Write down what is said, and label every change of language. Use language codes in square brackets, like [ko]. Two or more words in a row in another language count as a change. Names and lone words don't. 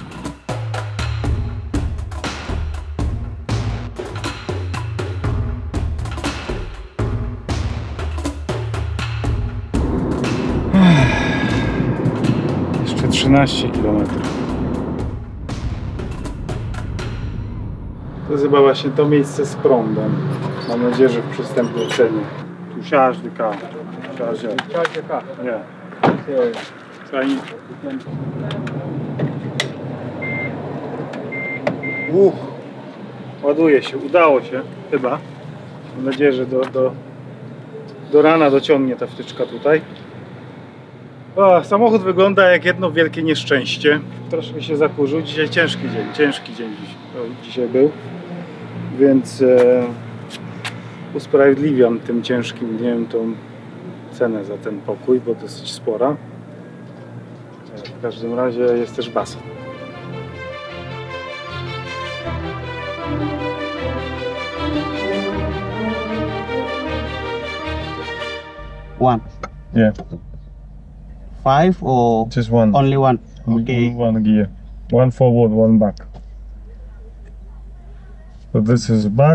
[pl] Jeszcze 13 km. To jest chyba właśnie to miejsce z prądem. Mam nadzieję, że w przystępnej cenie. [fr] Tu charge de car. Charge de car. [pl] Nie. Ładuje się, udało się chyba. Mam nadzieję, że do rana dociągnie ta wtyczka tutaj. O, samochód wygląda jak jedno wielkie nieszczęście. Troszkę się zakurzył. Dzisiaj ciężki dzień dzisiaj był. Więc usprawiedliwiam tym ciężkim dniem tą cenę za ten pokój, bo dosyć spora. W każdym razie jest też basen. [en] One. Yeah, 5 or just one. only one? Okay. One gear. One forward, one back. So this is back